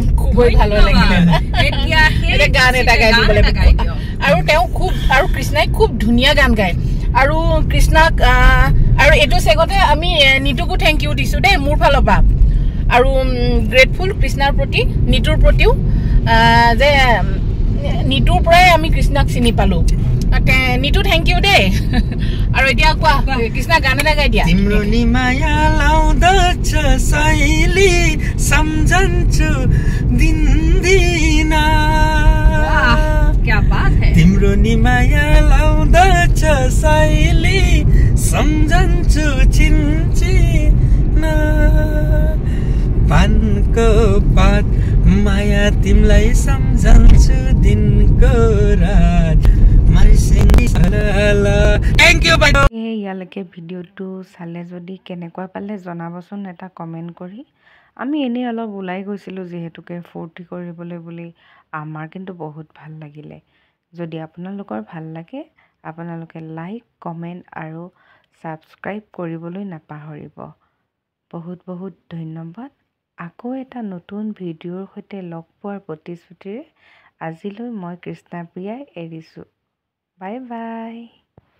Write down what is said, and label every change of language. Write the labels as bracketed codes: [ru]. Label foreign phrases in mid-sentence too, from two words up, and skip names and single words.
[as] খুবেই ভালো লাগিলে এতিয়া গান এটা গাই দিবলৈ আৰু তেওঁ খুব আৰু কৃষ্ণাই খুব ধুনীয়া গান গায় আৰু কৃষ্ণাক আৰু এইটো চেগতে আমি নিতুকো [en] thank you [as] দিছো দেই মোৰ ফালৰ পৰা আৰু গ্ৰেটফুল কৃষ্ণাৰ প্ৰতি নিতুৰ প্ৰতিও যে নিতুৰ পৰাই আমি কৃষ্ণাক চিনি পালো নিতু [en] thank you [as] দেই আৰু এতিয়া কোৱা কৃষ্ণা গান এটা গাই দিয়া [ne] तिम्रो नि माया लाउँदछ सैली सम्झन्छु दिनदिना [hi] क्या बात है [ne] तिम्रो नि माया लाउँदछ सैली सम्झन्छु चिन्ची मनको बात माया तिमलाई सम्झन्छु दिनको रात [en] thank you bye [as] ইয়ালৈকে ভিডিঅ'টো চালে যদি কেনেকুৱা পালে জনাবচোন এটা কমেণ্ট কৰি আমি এনেই অলপ ওলাই গৈছিলোঁ যিহেতুকে ফূৰ্তি কৰিবলৈ বুলি আমাৰ কিন্তু বহুত ভাল লাগিলে যদি আপোনালোকৰ ভাল লাগে আপোনালোকে [en] like comment [as] আৰু ছাবস্ক্ৰাইব কৰিবলৈ নাপাহৰিব বহুত বহুত ধন্যবাদ আকৌ এটা নতুন ভিডিঅ'ৰ সৈতে লগ পোৱাৰ প্ৰতিশ্ৰুতিৰে আজিলৈ মই কৃষ্ণাপ্ৰিয়াই এৰিছোঁ [en] bye bye